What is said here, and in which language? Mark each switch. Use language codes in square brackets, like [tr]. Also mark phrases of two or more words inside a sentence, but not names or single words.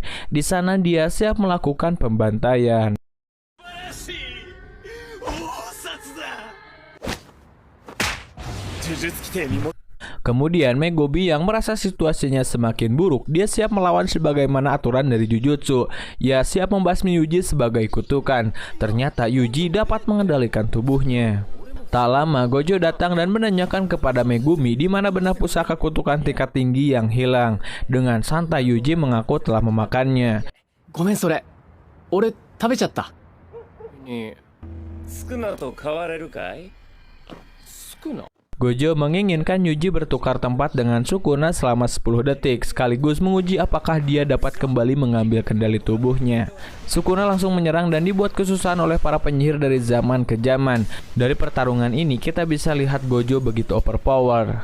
[id] Di sana dia siap melakukan pembantaian. Kemudian Megumi yang merasa situasinya semakin buruk, dia siap melawan sebagaimana aturan dari Jujutsu. Ia siap membasmi Yuji sebagai kutukan. Ternyata Yuji dapat mengendalikan tubuhnya. Tak lama Gojo datang dan menanyakan kepada Megumi di mana benar pusaka kutukan tingkat tinggi yang hilang. Dengan santai Yuji mengaku telah memakannya. [ja] ごめんそれ。俺食べちゃった。スクナと変われるかい？スクナ？ [id] Gojo menginginkan Yuji bertukar tempat dengan Sukuna selama 10 detik, sekaligus menguji apakah dia dapat kembali mengambil kendali tubuhnya. Sukuna langsung menyerang dan dibuat kesusahan oleh para penyihir dari zaman ke zaman. Dari pertarungan ini kita bisa lihat Gojo begitu overpower.